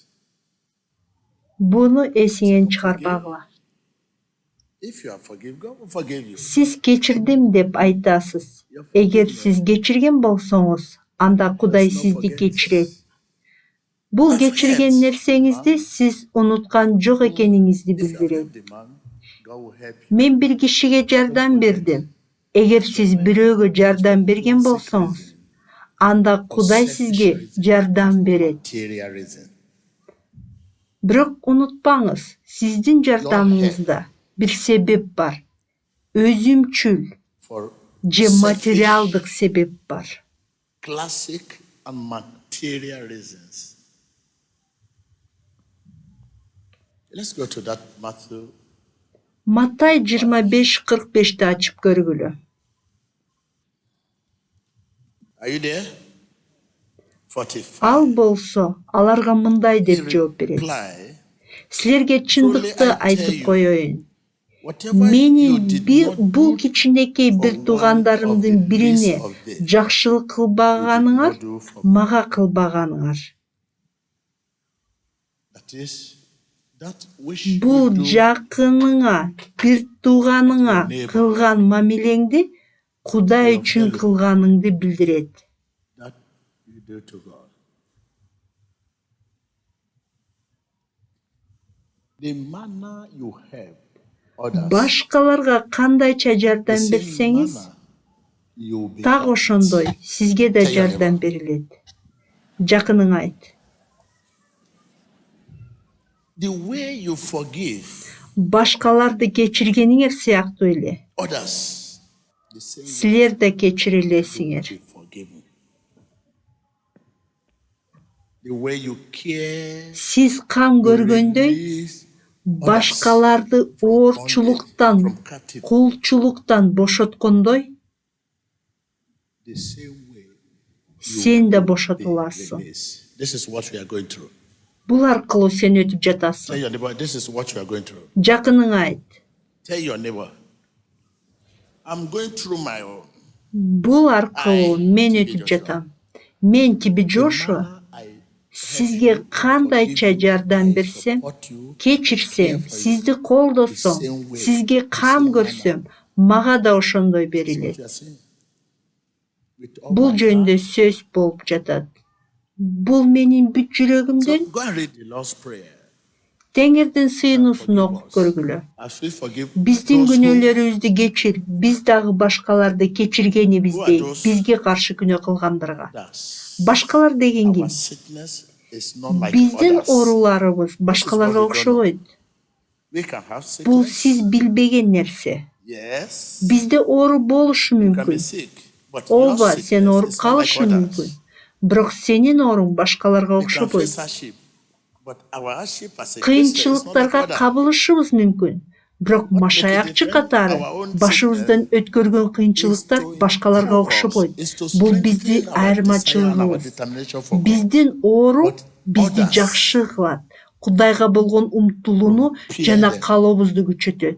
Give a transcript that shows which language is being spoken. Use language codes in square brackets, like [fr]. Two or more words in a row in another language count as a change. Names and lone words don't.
[ky] Буну эсиңен чыгарбагыла. [en] If you are forgiven, God will forgive you. [ky] Сиз кечирдим деп айтасыз. Эгер сиз кечирген болсоңуз, анда Кудай сизди кечирет. Бул кечирген нерсеңизди сиз унуткан жок экениңизди [en] If you have [ky] билдирет. [en] helped the man, God will help you. [ky] Мен бир кишиге жардам бердим. Эгер сиз бирөөгө жардам берген болсоңуз, анда Кудай сизге жардам берет. Materialism. Бирок унутпаңыз, сиздин жардамыңызда бир себеп бар. Өзүмчүл For же selfish, материалдык себеп бар. [en] classic and material reasons. Let's go to that Matthew. [ky] Матай 25:45'te ачып көргүлө. [en] Are you there? 45. [ky] Ал болсо, аларга мындай деп жооп берет. Reply, Силерге чындыкты айтып коеюн. [en] whatever you Менин did not [ky] бул do кичинекей бир туугандарымдын бирине жакшылык кылбаганыңар, мага кылбаганыңар. [en] that is that which Бул you do [ky] жакыныңа, бир тууганыңа кылган мамилеңди Кудай үчүн кылганыңды билдирет. [en] that you do to God. The manner you help others, [ky] Башкаларга кандайча the жардам same берсеңиз, [en] manner you will be так helped. [ky] ошондой сизге да жардам берилет. Жакыныңа айт. [en] The way you forgive [ky] Башкаларды кечиргениңер сыяктуу эле, [en] others, the same way [ky] силер да you кечирилесиңер. [en] will be forgiven. The way you care, [ky] Сиз кам көргөндөй, release башкаларды оорчулуктан, [en] from captivity, [ky] кулчулуктан бошоткондой, [en] the same way [ky] сен да be бошотуласың. [en] released. This is what we are going through. [ky] Бул аркылуу сен өтүп Tell жатасың. [en] your neighbor, this is what you are going through. [ky] Жакыныңа айт. [en] Tell your neighbor, I'm going through my own. [ky] Бул аркылуу мен өтүп жатам. Мен Тиби Джошуа сизге кандайча жардам берсем, кечирсем, сизди колдосом, сизге кам көрсөм, мага да ошондой берилет. Бул жөнүндө сөз болуп жатат. Бул менин бүт жүрөгүмдөн [en] Go and read the Lord's Prayer. [ky] Теңирдин сыйынуусун окуп көргүлө. [en] As we forgive Биздин those who [ky] күнөөлөрүбүздү кечир, биз дагы башкаларды кечиргенибиздей, бизге каршы күнөө кылгандарга. does. Башкалар деген Our ким? [en] sickness is not like Биздин others. [ky] ооруларыбыз башкаларга окшобойт. [en] We can have Бул sickness. [ky] сиз билбеген нерсе. Yes. Бизде оору болушу [en] You can be мүмкүн. sick. But your [ky] Ооба, сен sickness ооруп [en] is not like [ky] калышы мүмкүн. others. Бирок сенин ооруң башкаларга [en] We can окшобойт. face hardship. But our hardship as a Christian is not like [ky] Кыйынчылыктарга others. кабылышыбыз мүмкүн. Бирок машаякчы катары башыбыздан өткөргөн кыйынчылыктар башкаларга окшобойт. Бул биздин айырмачылыгыбыз. Биздин оору бизди жакшы кылат. Кудайга болгон умтулууну жана каалообузду күчөтөт.